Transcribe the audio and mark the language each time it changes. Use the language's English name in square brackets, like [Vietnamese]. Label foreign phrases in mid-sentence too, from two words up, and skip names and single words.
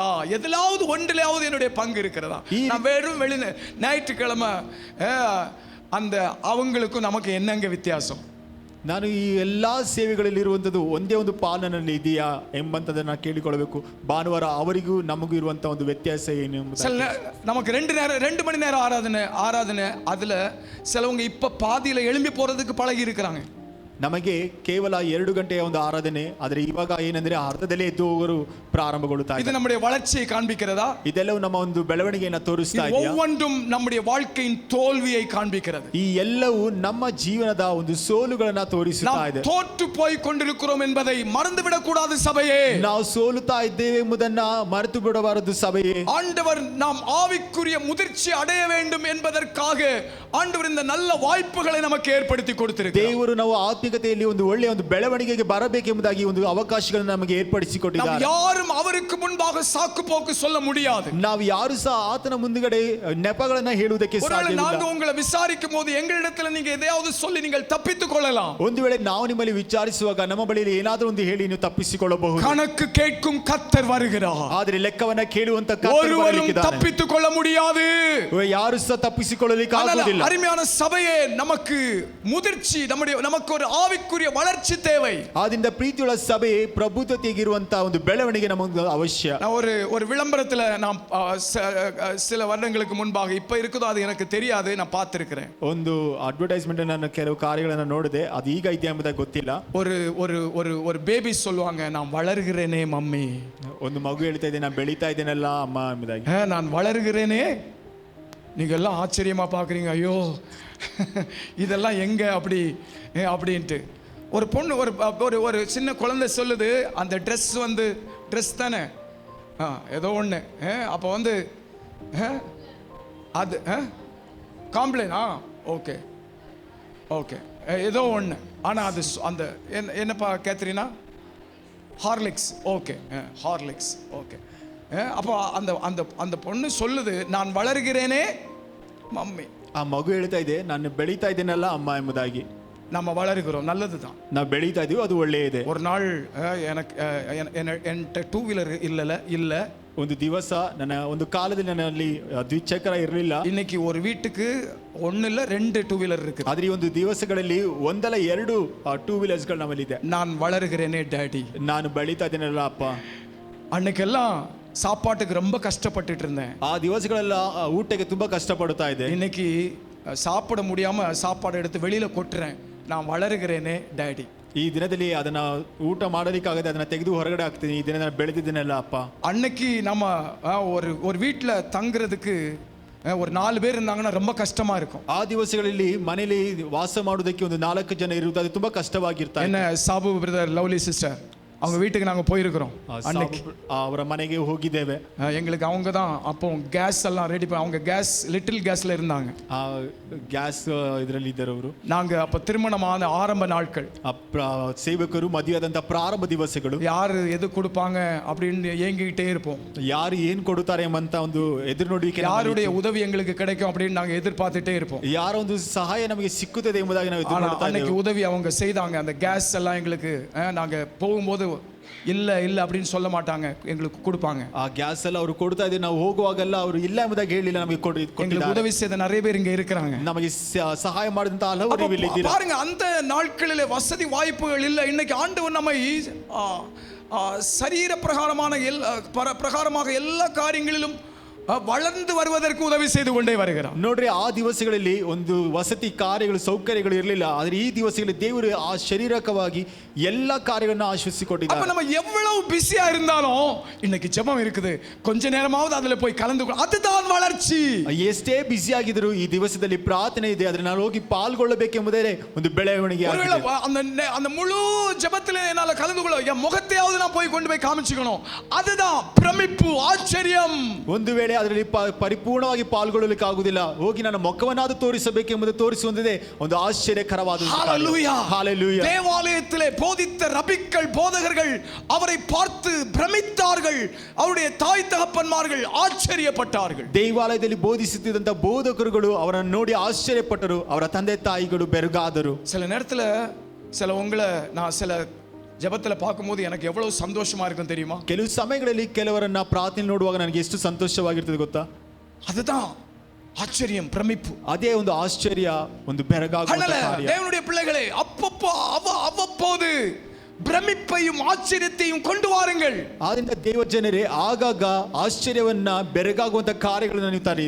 [Tamil] எதிலாவது ஒன்றிலாவது என்னுடைய பங்கு இருக்கிறதா? நான் வெறும் ஞாயிற்றுக்கிழமை அந்த அவங்களுக்கும் நமக்கு என்னங்க வித்தியாசம்? [Kannada] ನಾನು ಈ ಎಲ್ಲಾ ಸೇವೆಗಳಲ್ಲಿ ಇರುವಂತದ್ದು ಒಂದೇ ಒಂದು ಪಾಲನಲ್ಲಿ ಇದೆಯಾ ಎಂಬಂತದನ್ನ ಕೇಳಿಕೊಳ್ಳಬೇಕು. ಭಾನುವಾರ ಅವರಿಗೂ ನಮಗೂ ಇರುವಂತ ಒಂದು ವ್ಯತ್ಯಾಸ ಏನು ಎಂಬುದನ್ನು. [Tamil] நமக்கு 2 மணி நேரம் ஆராதனை அதுல சிலவங்க இப்ப பாதியில எழும்பி போறதுக்கு பழகி இருக்கிறாங்க. [Kannada] ನಮಗೆ ಕೇವಲ 2 ಗಂಟೆಯ ಒಂದು ಆರಾಧನೆ, ಆದರೆ ಇವಾಗ ಏನಂದ್ರೆ ಅರ್ಧದಲ್ಲೇ ಎದ್ದು ಹೋಗರು ಪ್ರಾರಂಭಗೊಳ್ಳುತ್ತಾ ಇದೆ. [Tamil] இது நம்முடைய வளர்ச்சியை காண்பிக்கிறதா? [Kannada] ಇದೆಲ್ಲವೂ ನಮ್ಮ ಒಂದು ಬೆಳವಣಿಗೆಯನ್ನು ತೋರಿಸ್ತಾ ಇದೆ. [Tamil] ஒவ்வொன்றும் நம்முடைய வாழ்க்கையின் தோல்வியை காண்பிக்கிறது. [Kannada] ಈ ಎಲ್ಲವೂ ನಮ್ಮ ಜೀವನದ ಒಂದು ಸೋಲುಗಳನ್ನ ತೋರಿಸುತ್ತಾ ಇದೆ. [Tamil] ನಾವು ತೋற்று போய் கொண்டிருக்கிறோம் என்பதை மறந்து விடக்கூடாது சபையே. [Kannada] ನಾವು ಸೋಲುತ್ತಾ ಇದ್ದೇವೆ ಎಂಬುದನ್ನ ಮರೆತು ಬಿಡಬಾರದು ಸಭೆಯೇ. [Tamil] ஆண்டவர் நாம் ஆவிக்குரிய முதிர்ச்சி அடைய வேண்டும் என்பதற்காக ஆண்டவர் இந்த நல்ல வாய்ப்புகளை நமக்கு ஏற்படுத்தி கொடுத்திருக்கிறார். [Kannada] ದೇವರು ನಾವು ಆತ್ಮಿಕತೆಯಲ್ಲಿ ಒಂದು ಒಳ್ಳೆಯ ಒಂದು ಬೆಳವಣಿಗೆಗೆ ಬರಬೇಕೆಂಬುದಾಗಿ ಒಂದು ಅವಕಾಶಗಳನ್ನು ನಮಗೆ ಏರ್ಪಡಿಸಿಕೊಟ್ಟಿದ್ದಾರೆ. [Tamil] ಯಾரும் அவருக்கு முன்பாக சாக்கு போக்கு சொல்ல முடியாது. [Kannada] ನಾವು ಯಾರು ಸಹ ಆತನ ಮುಂದುಗಡೆ ನೆಪಗಳನ್ನ ಹೇಳುವುದಕ್ಕೆ ಸಾಧ್ಯವಿಲ್ಲ. [Tamil] ನಾನು உங்களை விசாரிக்கும் போது எங்களிடத்தில் நீங்க எதையாவது சொல்லி நீங்கள் தப்பித்துக் கொள்ளலாம். [Kannada] ಒಂದು ವೇಳೆ ನಾವು ನಿಮ್ಮಲ್ಲಿ ವಿಚಾರಿಸುವಾಗ ನಮ್ಮ ಬಳಿಯಲ್ಲಿ ಏನಾದರೂ ಒಂದು ಹೇಳಿ ನೀವು ತಪ್ಪಿಸಿಕೊಳ್ಳಬಹುದು. [Tamil] கணக்கு கேட்கும் கர்த்தர் வருகிறார். [Kannada] ಆದರೆ ಲೆಕ್ಕವನ್ನ ಕೇಳುವಂತ ಕರ್ತನು [Tamil] ஒருவரும் தப்பித்துக் கொள்ள முடியாது. [Kannada] ಯಾರು ಸಹ ತಪ್ಪಿಸಿಕೊಳ್ಳಲಿಕ್ಕೆ ಆಗುವುದಿಲ್ಲ. [Tamil] அருமையான சபையே, நமக்கு முதிர்ச்சி, நமக்கு ஒரு ஆவிக்குரிய வளர்ச்சி தேவை. [Kannada] ಆದ್ದರಿಂದ ಪ್ರೀತಿಯುಳ್ಳ ಸಭೆ ಪ್ರಬುದ್ಧತೆಗಿರುವಂತ ಒಂದು ಬೆಳವಣಿಗೆ ನಮಗೆ ಅವಶ್ಯ. [Tamil] நான் ஒரு விளம்பரத்துல நான் சில வருடங்களுக்கு முன்பாக இப்ப இருக்குதோ அது எனக்கு தெரியாது, நான் பார்த்திருக்கிறேன். [Kannada] ಒಂದು ಅಡ್ವರ್ಟೈಸ್ಮೆಂಟ್ ನಾನು ಕೆಲವು ಕಾರ್ಯಗಳನ್ನು ನೋಡಿದೆ, ಅದು ಈಗ ಇದೆ ಎಂಬುದಾಗಿ ಗೊತ್ತಿಲ್ಲ. [Tamil] ஒரு பேபி சொல்லுவாங்க, நான் வளர்கிறேனே மம்மி. [Kannada] ಒಂದು ಮಗು ಹೇಳ್ತಾ ಇದೆ, ನಾನು ಬೆಳೀತಾ ಇದ್ದೇನಲ್ಲ ಅಮ್ಮ ಎಂಬುದಾಗಿ. [Tamil] நான் வளர்கிறேனே. நீங்க எல்லாம் ஆச்சரியமா பாக்குறீங்க, ஐயோ இதெல்லாம் எங்க அப்படின்ட்டு. ஒரு பொண்ணு ஒரு சின்ன குழந்தை சொல்லுது, அந்த ட்ரெஸ் தானே ஏதோ ஒன்று, அப்போ வந்து அது காம்ப்ளைன் ஓகே ஏதோ ஒன்று, ஆனால் அது அந்த என்னப்பா கேத்ரினா ஹார்லிக்ஸ், ஓகே ஹார்லிக்ஸ் ஓகே. அப்போ அந்த பொண்ணு சொல்லுது, நான் வளர்கிறேனே மம்மி. [Kannada] ಆ ಮಗು ಹೇಳ್ತಾ ಇದೆ, ನಾನು ಬೆಳೀತಾ ಇದ್ದೇನಲ್ಲ ಅಮ್ಮ ಎಂಬುದಾಗಿ. [Tamil] நம்ம வளர்கிறோம், நல்லதுதான். [Kannada] ನಾವು ಬೆಳೀತಾ ಇದೀವಿ, ಅದು ಒಳ್ಳೆಯದೇ. [Tamil] ஒரு நாள் எனக்கு என்கிட்ட 2 வீலர் இல்ல. [Kannada] ಒಂದು ದಿವಸ ನನ್ನ ಒಂದು ಕಾಲದಲ್ಲಿ ನನ್ನಲ್ಲಿ ದ್ವಿಚಕ್ರ ಇರಲಿಲ್ಲ. [Tamil] இன்னைக்கு ஒரு வீட்டுக்கு 1 இல்ல 2 2 வீலர் இருக்கு. [Kannada] ಆದ್ರೆ ಈ ಒಂದು ದಿವಸಗಳಲ್ಲಿ 1 ಅಲ್ಲ 2 2 ವೀಲರ್ಸ್ಗಳು ನಮ್ಮಲ್ಲಿ ಇದೆ. [Tamil] நான் வளர்கிறேனே டாடி, [Kannada] ನಾನು ಬೆಳೀತಾ ಇದ್ದೇನಲ್ಲ ಅಪ್ಪ. [Tamil] அன்னைக்கெல்லாம் சாப்பாட்டுக்கு ரொம்ப கஷ்டப்பட்டுட்டு இருந்தேன். [Kannada] ಆ ದಿವಸಗಳೆಲ್ಲ ಊಟಕ್ಕೆ ತುಂಬಾ ಕಷ್ಟಪಡ್ತಾ ಇದ್ದೆ. [Tamil] இன்னைக்கு சாப்பிட முடியாம சாப்பாடு எடுத்து வெளியில கொட்டுறேன். நான் வளர்கிறேனே டாடி. [Kannada] ಈ ದಿನದಲ್ಲಿ ಅದನ್ನ ಊಟ ಮಾಡಲಿಕ್ಕಾಗದೆ ಅದನ್ನ ತೆಗೆದು ಹೊರಗಡೆ ಹಾಕ್ತೀನಿ. ಈ ದಿನ ನಾನು ಬೆಳೆದಿದ್ದೇನಲ್ಲ ಅಪ್ಪ. [Tamil] அன்னைக்கு நம்ம ஒரு வீட்டுல தங்குறதுக்கு ஒரு 4 பேர் இருந்தாங்கன்னா ரொம்ப ಕಷ್ಟமா இருக்கும். [Kannada] ಆ ದಿವಸಗಳಲ್ಲಿ ಮನೆಯಲ್ಲಿ ವಾಸ ಮಾಡುವುದಕ್ಕೆ ಒಂದು 4 ಜನ ಇರುವುದು, ಅದು ತುಂಬಾ ಕಷ್ಟವಾಗಿರ್ತಾ ಇದೆ. [Tamil] என்ன சாபு பிரதர், லவ்லி சிஸ்டர், அவங்க வீட்டுக்கு நாங்கள் போயிருக்கிறோம். அன்னைக்கு [Kannada] ಅವರ ಮನೆಗೆ ಹೋಗಿದ್ದೇವೆ. [Tamil] எங்களுக்கு அவங்க தான் அப்போ கேஸ் எல்லாம் ரெடி பண்ணி, அவங்க கேஸ் லிட்டில் கேஸ்ல இருந்தாங்க. [Kannada] ಗ್ಯಾಸ್ ಇದರಲ್ಲಿ ಇದ್ದರು ಅವರು. [Tamil] நாங்கள் அப்போ திருமணமான ஆரம்ப நாட்கள், [Kannada] ಸೇವಕರು ಮದುವೆಯಾದಂಥ ಪ್ರಾರಂಭ ದಿವಸಗಳು. [Tamil] யாரு எது கொடுப்பாங்க அப்படின்னு ஏங்கிக்கிட்டே இருப்போம். [Kannada] ಯಾರು ಏನು ಕೊಡುತ್ತಾರೆ ಎಂಬಂತ ಒಂದು ಎದುರು ನೋಡುವಿಕೆ, [Tamil] யாருடைய உதவி எங்களுக்கு கிடைக்கும் அப்படின்னு நாங்கள் எதிர்பார்த்துட்டே இருப்போம். [Kannada] ಯಾರ ಒಂದು ಸಹಾಯ ನಮಗೆ ಸಿಕ್ಕುತ್ತದೆ ಎಂಬುದಾಗಿ ನಾವು ಎದುರು ನೋಡ್ತಾ [Tamil] அன்னைக்கு உதவி அவங்க செய்தாங்க. அந்த கேஸ் எல்லாம் எங்களுக்கு நாங்கள் போகும்போது ಇಲ್ಲ அப்படின்னு சொல்ல மாட்டாங்க, எங்களுக்கு கொடுப்பாங்க. [Kannada] ಆ ಗ್ಯಾಸ್ ಎಲ್ಲ ಅವರು ಕೊಡ್ತಾ ಇದ್ದಾರೆ. ನಾವು ಹೋಗುವಾಗೆಲ್ಲ ಅವರು ಇಲ್ಲ ಎಂಬುದಾಗಿ ಹೇಳಿಲ್ಲ, ನಮಗೆ [Tamil] எங்களுக்கு உதவி செய்த நிறைய பேர் இங்க இருக்கிறாங்க. [Kannada] ನಮಗೆ ಸಹಾಯ ಮಾಡಿದಂತ ಹಲವರು ಇಲ್ಲಿದ್ದೀರಾ. [Tamil] பாருங்க, அந்த நாட்களிலே வசதி வாய்ப்புகள் இல்லை. இன்னைக்கு ஆண்டவர் நம்மை சரீர பிரகாரமாக எல்லா காரியங்களிலும் வளர்ந்து வருவதற்கு உதவி செய்து கொண்டே வருகிறார். [Kannada] ನೋಡ್ರಿ, ಆ ದಿವಸಗಳಲ್ಲಿ ಒಂದು ವಸತಿ ಕಾರ್ಯಗಳು ಸೌಕರ್ಯಗಳು ಇರಲಿಲ್ಲ. ಆದರೆ ಈ ದಿವಸಗಳಲ್ಲಿ ದೇವರು ಆ ಶರೀರಕವಾಗಿ ಎಲ್ಲ ಕಾರ್ಯಗಳನ್ನು ಆಶ್ವಸಿಕೊಟ್ಟಿದ್ದಾರೆ. [Tamil] அப்ப நம்ம எவ்வளவு பிஸியா இருந்தாலும் இன்னைக்கு ஜெபம் இருக்குது, கொஞ்ச நேரமாவது அதுல போய் கலந்து, அதுதான் வளர்ச்சி. [Kannada] ಎಷ್ಟೇ ಬಿಸಿ ಆಗಿದ್ರು ಈ ದಿವಸದಲ್ಲಿ ಪ್ರಾರ್ಥನೆ ಇದೆ, ಅದನ್ನ ನಾನು ಹೋಗಿ ಪಾಲ್ಗೊಳ್ಳಬೇಕೆಂಬುದೇ ಒಂದು ಬೆಳವಣಿಗೆ ಆಗಿದೆ. [Tamil] அந்த முழு ஜெபத்திலே என்னால கலந்து கொள்ள, என் முகத்தையாவது நான் போய் கொண்டு போய் காமிச்சுக்கணும், அதுதான் பிரமிப்பு, ஆச்சரியம். [Kannada] ಒಂದು ವೇಳೆ ಅದರಲ್ಲಿ ಪರಿಪೂರ್ಣವಾಗಿ ಪಾಲ್ಗೊಳ್ಳಲಿಕ್ಕೆ ಆಗುವುದಿಲ್ಲ, ಹೋಗಿ ನನ್ನ ಮುಖವನ್ನಾದರೂ ತೋರಿಸಬೇಕೆಂಬುದು ತೋರಿಸುವಂತೆ ಒಂದು ಆಶ್ಚರ್ಯಕರವಾದ [Tamil] தேவாலயத்திலே போதித்த ரபிக்கள், போதகர்கள் அவரை பார்த்து பிரமித்தார்கள். அவருடைய தாய் தகப்பன்மார்கள் ஆச்சரியப்பட்டார்கள். [Kannada] ದೇವಾಲಯದಲ್ಲಿ ಬೋಧಿಸುತ್ತಿದ್ದಂತ ಬೋಧಕರುಗಳು ಅವರನ್ನು ನೋಡಿ ಆಶ್ಚರ್ಯಪಟ್ಟರು. ಅವರ ತಂದೆ ತಾಯಿಗಳು ಬೆರಗಾದರು. [Tamil] சில நேரத்துல நான் சில ஜெபத்துல பார்க்கும்போது எனக்கு எவ்வளவு சந்தோஷமா இருக்கும் தெரியுமா? [Kannada] ಕೆಲವು ಸಮಯಗಳಲ್ಲಿ ಕೆಲವರನ್ನ ಪ್ರಾರ್ಥನೆ ನೋಡುವಾಗ ನನಗೆ ಎಷ್ಟು ಸಂತೋಷವಾಗಿರ್ತದೆ ಗೊತ್ತಾ? [Tamil] ஆச்சரியம், பிரமிப்பு. [Kannada] ಅದೇ ಒಂದು ಆಶ್ಚರ್ಯ, ಒಂದು ಬೆರಗಾಗುವಂತ ಕಾರ್ಯ. [Tamil] தேவனுடைய பிள்ளைகளே, அப்பப்போ அவ்வப்போது பிரமிப்பையும் ஆச்சரியத்தையும் கொண்டு வாருங்கள். [Kannada] ಆದ್ರಿಂದ ದೇವ ಜನರೇ, ಆಗಾಗ ಆಶ್ಚರ್ಯವನ್ನ ಬೆರಗಾಗುವಂತ ಕಾರ್ಯಗಳನ್ನು ನೀವು ತರೀರಿ.